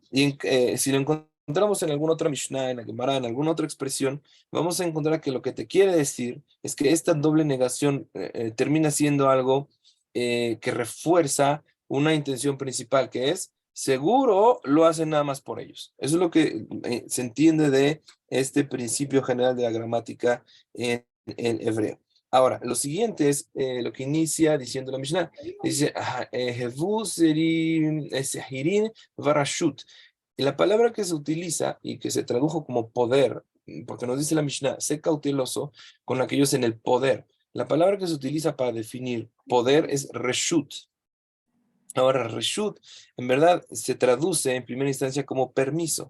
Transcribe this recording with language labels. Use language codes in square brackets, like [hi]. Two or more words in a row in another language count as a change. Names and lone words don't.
[es] Y si lo encontramos en alguna otra Mishnah, en la Gemara, en alguna otra expresión, vamos a encontrar que lo que te quiere decir es que esta doble negación termina siendo algo que refuerza una intención principal, que es seguro lo hacen nada más por ellos. Eso es lo que se entiende de este principio general de la gramática en hebreo. Ahora, lo siguiente es lo que inicia diciendo la Mishnah. Dice, [he] "Hevu sehirin varashut". [es] Y la palabra que se utiliza y que se tradujo como poder, porque nos dice la Mishnah, sé cauteloso con aquellos en el poder. La palabra que se utiliza para definir poder es reshut. Ahora, reshut, en verdad, se traduce en primera instancia como permiso.